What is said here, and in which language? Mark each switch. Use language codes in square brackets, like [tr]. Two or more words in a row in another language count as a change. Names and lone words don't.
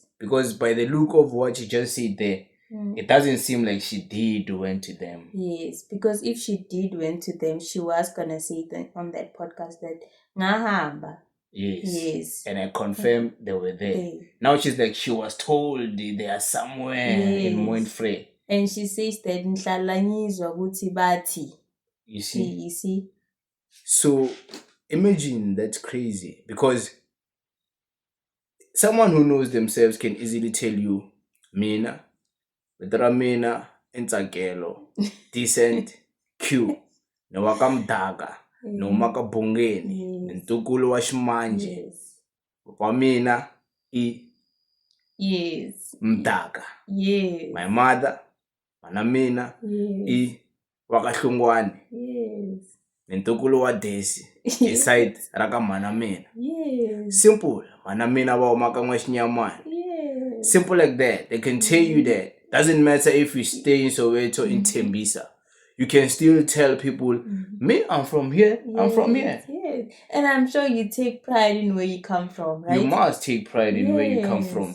[en] Because by the look of what you just said there, it doesn't seem like she did went to them. Yes, because if she did went to them, she was gonna say that on that podcast that ngahamba. Yes. Yes. And I confirm they were there. They- Now she's like, she was told they are somewhere in Yes. Montfrey. And she says that [zu] ngihlala ngizwa ukuthi bathi. [en] You see? You see? So imagine, that's crazy, because someone who knows themselves can easily tell you, [ts] mina, mina, Ntsakelo, decent, Q, nowakamdaka, nomakabongeni, ntukulu wa ximanje, [en] Yes. [ts] wa mina I [en] Yes. [ts] Mdaka. [en] Yes. My mother, [ts] mana mina [en] Yes. [ts] I wakahlungwane, [en] Yes. [ts] nentukulu wa desi, beside raka mana mina. [en] Yes. Simple. [ts] Mana mina wa umaka n'waxinyamani. [en] Yes. Simple like that. They can tell you that. Doesn't matter if you stay in Soweto, in Tembisa. You can still tell people, me, I'm from here. I'm from here. Yes. And I'm sure you take pride in where you come from, right? You must take pride in where you come Yes. from.